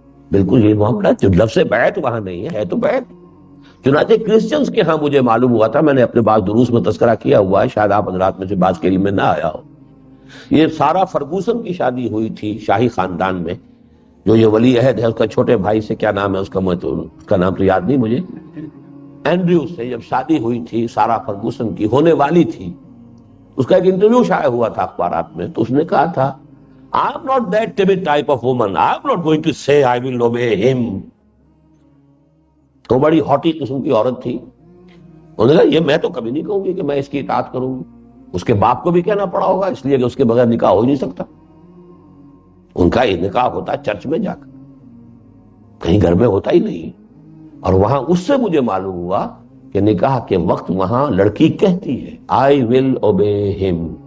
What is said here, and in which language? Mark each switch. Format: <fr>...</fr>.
<ur>بالکل یہ معاملہ ہے، جو لفظ بیعت وہاں نہیں ہے تو بیعت۔ چنانچہ کرسچنز کے ہاں مجھے معلوم ہوا تھا، میں نے اپنے بعض دروس میں تذکرہ کیا ہوا ہے، شاید آپ حضرات میں سے بعض کے علم میں نہ آیا ہو، یہ سارا فرگوسن کی شادی ہوئی تھی شاہی خاندان میں، جو یہ ولی عہد ہے اس کا چھوٹے بھائی سے، کیا نام ہے اس کا نام تو یاد نہیں مجھے، اینڈریو سے جب شادی ہوئی تھی سارا فرگوسن کی، ہونے والی تھی، اس کا ایک انٹرویو شائع ہوا تھا اخبارات میں، تو اس نے کہا تھا</ur> <en>I am not that timid type of woman. I am not going to say I will obey him.</en> <ur>تو بڑی ہاٹی قسم کی عورت تھی، انہوں نے کہا یہ میں تو کبھی نہیں کہوں گی کہ میں اس کی اطاعت کروں گی، اس کے باپ کو بھی کہنا پڑا ہوگا، اس لیے کہ اس کے بغیر نکاح ہو ہی نہیں سکتا، ان کا یہ نکاح ہوتا ہے چرچ میں جا کر، کہیں گھر میں ہوتا ہی نہیں۔ اور وہاں اس سے مجھے معلوم ہوا کہ نکاح کے وقت وہاں لڑکی کہتی ہے</ur> <en>I will obey him،</en>